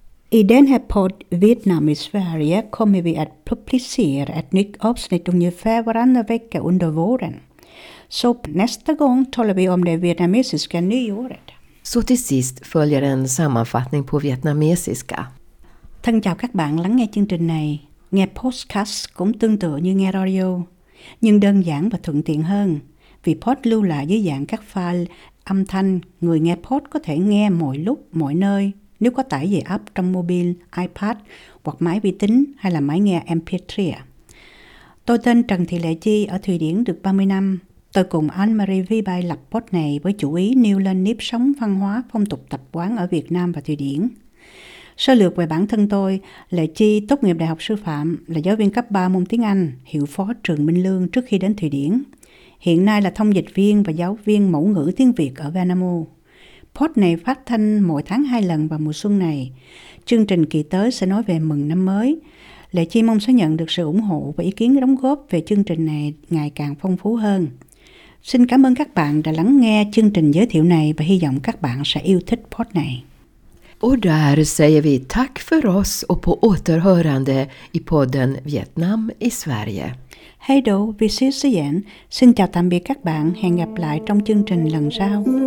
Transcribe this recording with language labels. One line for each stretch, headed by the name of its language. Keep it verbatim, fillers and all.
Swedish: I den här podden Vietnam i Sverige kommer vi att publicera ett nytt avsnitt ungefär varannan vecka under våren. Så nästa gång talar vi om det vietnamesiska nyåret. Så till sist följer en sammanfattning på vietnamesiska.
Vietnamese: Thân chào các bạn lắng nghe chương trình này. Nghe podcast cũng tương tự như nghe radio, nhưng đơn giản và thuận tiện hơn. Vì pod lưu lại dưới dạng các file âm thanh, người nghe pod có thể nghe mọi lúc, mọi nơi. Nếu có tải về app trong mobile, iPad hoặc máy vi tính hay là máy nghe em pê ba. Tôi tên Trần Thị Lệ Chi, ở Thụy Điển được ba mươi năm. Tôi cùng Anne-Marie Vi Bay lập post này với chủ ý nêu lên nếp sống văn hóa phong tục tập quán ở Việt Nam và Thụy Điển. Sơ lược về bản thân tôi, Lệ Chi tốt nghiệp Đại học Sư phạm, là giáo viên cấp ba môn tiếng Anh, hiệu phó trường Minh Lương trước khi đến Thụy Điển. Hiện nay là thông dịch viên và giáo viên mẫu ngữ tiếng Việt ở Vanamo. Pod này phát thanh mỗi tháng hai lần vào mùa xuân này. Chương trình kỳ tới sẽ nói về mừng năm mới. Lệ Chi mong sẽ nhận được sự ủng hộ và ý kiến đóng góp về chương trình này ngày càng phong phú hơn. Xin cảm ơn các bạn đã lắng nghe chương trình giới thiệu này và hy vọng các bạn sẽ yêu thích pod này.
Swedish: Och där säger vi tack för oss och på återhörande i podden Vietnam i Sverige. Hej då, vi ses igen.
Vietnamese: Xin chào tạm biệt các bạn, hẹn gặp lại trong chương trình lần sau.